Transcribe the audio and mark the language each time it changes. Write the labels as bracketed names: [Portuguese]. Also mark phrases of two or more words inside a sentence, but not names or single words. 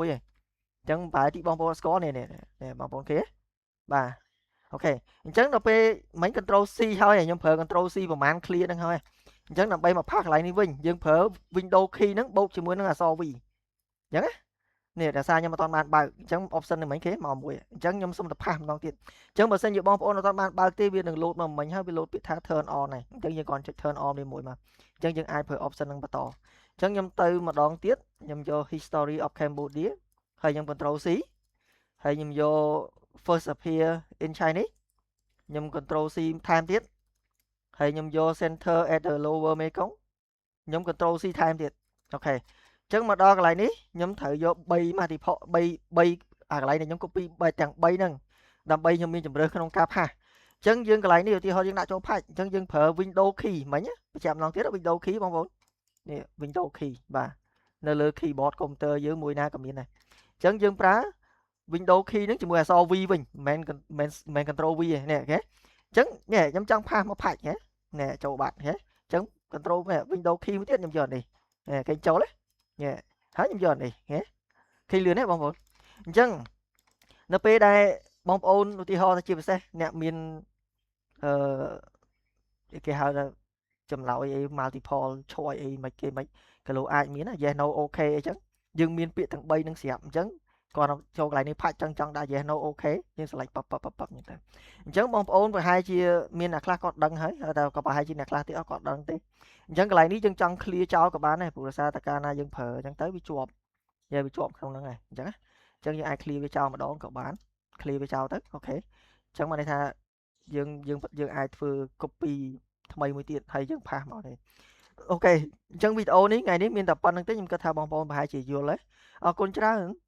[Khmer] ឯងអញ្ចឹងប្រហែលទីបងប្អូនស្គាល់នេះបងប្អូនគេបាទអូខេអញ្ចឹងដល់ពេលមិញ [English] control C [Khmer] ហើយខ្ញុំប្រើ [English] control C [Khmer] ប្រហែល clear ហ្នឹងហើយអញ្ចឹងដើម្បីមកផាសកន្លែងនេះវិញយើងប្រើ [English] window key [Khmer] ហ្នឹងបូកជាមួយនឹងអក្សរ V អញ្ចឹងណានេះដោយសារខ្ញុំអត់បានបើកអញ្ចឹង option នេះមិញគេមកមួយអញ្ចឹងខ្ញុំសុំទៅផាសម្ដងទៀត អញ្ចឹងបើសិនជាបងប្អូនអត់បានបើកទេវានឹង load មកមិញហើយវា load ពាក្យថា [English] turn on [Khmer] ហ្នឹងអញ្ចឹងយើងគ្រាន់ចុច [English] turn on [Khmer] នេះមួយមកអញ្ចឹងយើងអាចប្រើ option ហ្នឹងបន្តអញ្ចឹងខ្ញុំទៅម្ដងទៀតខ្ញុំយក [English] history of Cambodia [Khmer] ហើយខ្ញុំ [English] control C [Khmer] ហើយខ្ញុំយក [English] first appear in Chinese [Khmer] ខ្ញុំ [English] control C [Khmer] ថែមទៀតហើយខ្ញុំយក [English] center at the lower Mekong [Khmer] ខ្ញុំ [English] control C [Khmer] ថែមទៀតអូខេអញ្ចឹងមកដល់កន្លែងនេះខ្ញុំត្រូវយក3 multiple 3អាកន្លែងដែលខ្ញុំ copy ទាំង3ហ្នឹងដើម្បីខ្ញុំមានជម្រើសក្នុងការផាសអញ្ចឹងយើងកន្លែងនេះឧទាហរណ៍យើងដាក់ចូលផាច់អញ្ចឹងយើងប្រើ [English] window key [Khmer] មិញបញ្ជាក់ម្ដងទៀត [English] window key [Khmer] បងប្អូននេះ [English] window key [Khmer] បាទនៅលើ [English] keyboard computer [Khmer] យើងមួយណាក៏មានដែរអញ្ចឹងយើងប្រើ [English] window key [Khmer] ហ្នឹងជាមួយអក្សរ V វិញមិន [English] control V [Khmer] ទេនេះអូខេអញ្ចឹងនេះខ្ញុំចង់ផាសមកផាច់នេះចូលបាត់ហ៎អញ្ចឹង [English] control window key [Khmer] មួយទៀតខ្ញុំយកនេះគេចូលទេហើយខ្ញុំយកនេះឃើញលឿនទេបងប្អូនអញ្ចឹងនៅពេលដែលបងប្អូនឧទាហរណ៍ជាពិសេសអ្នកមាន គេហៅថាចម្លើយអី [English] multiple choice [Khmer] អីមិនគេមិនក៏លោកអាចមាន [English] yes no okay [Khmer] អញ្ចឹងយើងមានពាក្យទាំង3ហ្នឹងស្រាប់អញ្ចឹងគាត់ចូលកន្លែង នេះផាច់ចង់ដាក់ [English] yes no okay [Khmer] យើង select ប៉ប៉អញ្ចឹងទៅអញ្ចឹងបងប្អូនប្រហែលជាមានអ្នកខ្លះគាត់ដឹងហើយតែក៏ប្រហែលជាអ្នកខ្លះទៀតអត់គាត់ដឹងទេអញ្ចឹងកន្លែងនេះយើងចង់ clear ចោលក៏បានដែរព្រោះដោយសារតែកាលណាយើងប្រើអញ្ចឹងទៅវាជាប់ក្នុងហ្នឹងហើយអញ្ចឹងយើងអាច clear វាចោលម្ដងក៏បាន clear វាចោលទៅអូខេអញ្ចឹងបានន័យថាយើងអាចធ្វើ copy ថ្មីមួយទៀតហើយយើងផាសមកទេអូខេអញ្ចឹងវីដេអូនេះថ្ងៃនេះមានតែប៉ុណ្្នឹងទេខ្ញុំគិតថាបងប្អូនប្រហែលជាយល់ហើយអរគុណច្រើន